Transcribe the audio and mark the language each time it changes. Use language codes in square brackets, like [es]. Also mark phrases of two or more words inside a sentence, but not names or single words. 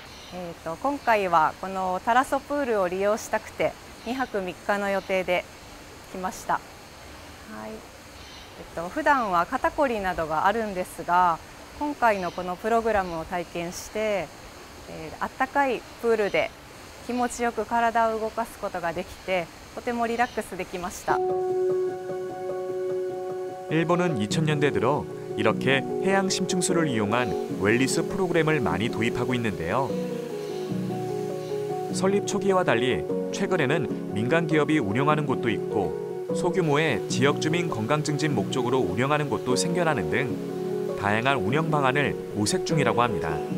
[ja] 今回はこのタラソプールを利用したくて2泊3日の予定で来ました。はい、普段は肩こりなどがあるんですが、今回のこのプログラムを体験して、あったかいプールで気持ちよく体を動かすことができて、とてもリラックスできました。 [ko] 일본은 2000년대 들어 이렇게 해양 심층수를 이용한 웰니스 프로그램을 많이 도입하고 있는데요. 설립 초기와 달리 최근에는 민간 기업이 운영하는 곳도 있고 소규모의 지역 주민 건강 증진 목적으로 운영하는 곳도 생겨나는 등 다양한 운영 방안을 모색 중이라고 합니다.